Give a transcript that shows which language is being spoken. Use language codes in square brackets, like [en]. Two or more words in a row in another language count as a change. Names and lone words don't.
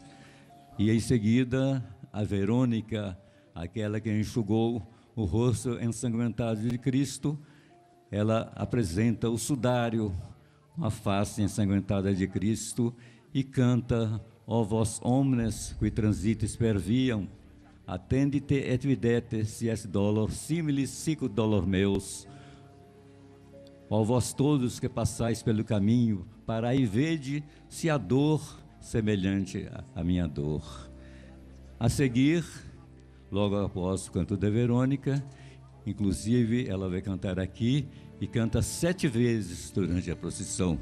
[pt] E em seguida, a Verônica, aquela que enxugou o rosto ensanguentado de Cristo, ela apresenta o sudário com a face ensanguentada de Cristo e canta: ó [la] vós omnes qui transitis per viam, attendite et videte si est dolor similis sicut dolor meus. [pt] Ó vós todos que passais pelo caminho, parai e vede se há dor semelhante à minha dor. A seguir, logo após o canto da Verônica, inclusive ela vai cantar aqui e canta 7 vezes durante a procissão.